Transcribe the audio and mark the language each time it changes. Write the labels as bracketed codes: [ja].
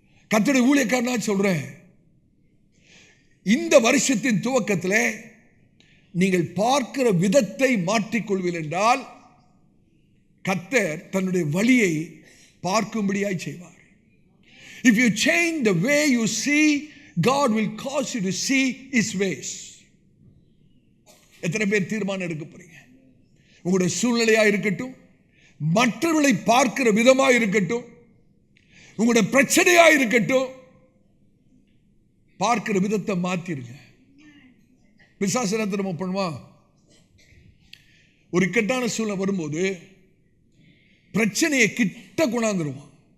[ta] கர்த்தருடைய ஊழியக்காரனா சொல்றேன், இந்த வருஷத்தின் துவக்கத்தில் நீங்கள் பார்க்கிற விதத்தை மாற்றிக்கொள்வீர்கள் என்றால் கர்த்தர் தன்னுடைய வழியை பார்க்கும்படியாய் செய்வார். [en] If you change the way you see, God will cause you to see His ways. [ta] எத்தனை பேர் தீர்மானம் எடுக்க போறீங்க? உங்களுடைய சூழ்நிலையா இருக்கட்டும், மற்றவர்களை பார்க்கிற விதமா இருக்கட்டும், உங்களுடைய பிரச்சனையா இருக்கட்டும், பார்க்கிற விதத்தை மாத்திருங்க. பிசாசு என்ன தெரியுமா பண்ணுவான்? ஒரு இக்கட்டான சூழ்நிலை வரும்போது பிரச்சனையை கிட்ட கொண்டாந்துருவான்.